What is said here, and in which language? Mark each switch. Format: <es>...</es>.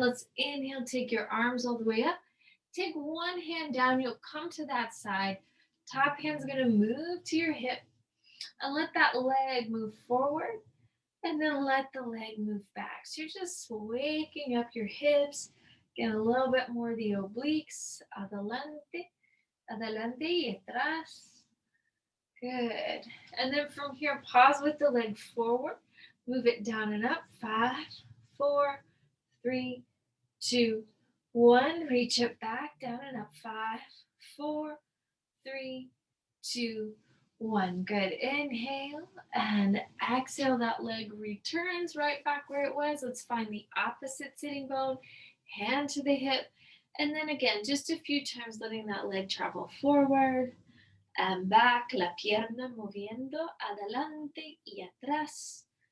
<en>Let's inhale, take your arms all the way up. Take one hand down, you'll come to that side. Top hand's gonna move to your hip. And let that leg move forward. And then let the leg move back. So you're just waking up your hips. Get a little bit more of the obliques.</en> <es>Adelante, adelante y atrás.</es> <en>Good. And then from here, pause with the leg forward. Move it down and up. 5, 4, 3, 2, 1. Reach it back, down and up. 5, 4, 3, 2, 1. Good. Inhale and exhale. That leg returns right back where it was. Let's find the opposite sitting bone. Hand to the hip. And then again, just a few times letting that leg travel forward and back.</en> <es>La pierna moviendo adelante y atrás.</es>